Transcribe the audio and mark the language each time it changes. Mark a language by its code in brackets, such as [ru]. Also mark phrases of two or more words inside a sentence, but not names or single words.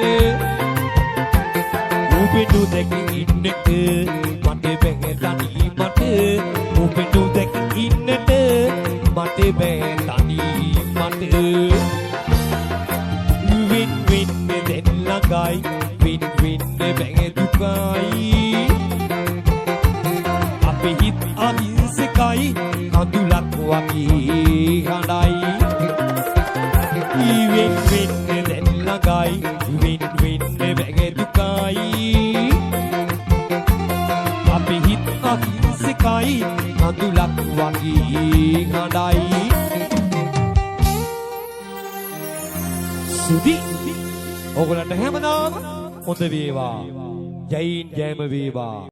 [si] උඹෙනු දැක ඉන්නට මට බෑ තනි මට උඹෙනු දැක ඉන්නට මට බෑ තනි මට [en] Win win [si] දැන් ළඟයි [en] win win [si] බැහැ දුකයි අපි හිත් අහිංසකයි කඳුලක් වගේ හඬයි [en] Win win [si] දැන් ළඟයි [en] Win win [si] බැහැ දුකයි අපි හිත් අහිංසකයි කඳුලක් වගේ හඬයි සුදි ඔයගොල්ලන්ට හැමදාම හොඳ වේවා ජයින් ජයම වේවා